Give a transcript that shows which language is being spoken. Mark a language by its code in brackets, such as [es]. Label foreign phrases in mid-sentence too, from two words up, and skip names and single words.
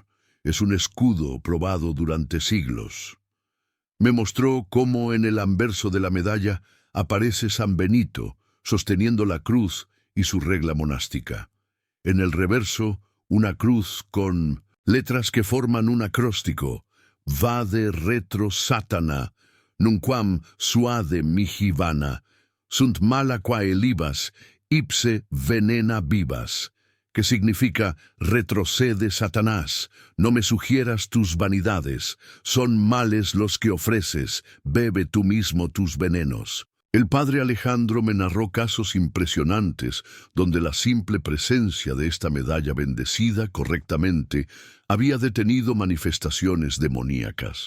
[es] Es un escudo probado durante siglos. Me mostró cómo en el anverso de la medalla aparece San Benito, sosteniendo la cruz y su regla monástica. En el reverso, una cruz con letras que forman un acróstico. [la] Vade retro Satana, nunquam suade mihi vana, sunt mala quae libas, ipse venena vivas, [es] que significa retrocede Satanás, no me sugieras tus vanidades, son males los que ofreces, bebe tú mismo tus venenos. El padre Alejandro me narró casos impresionantes donde la simple presencia de esta medalla bendecida correctamente había detenido manifestaciones demoníacas.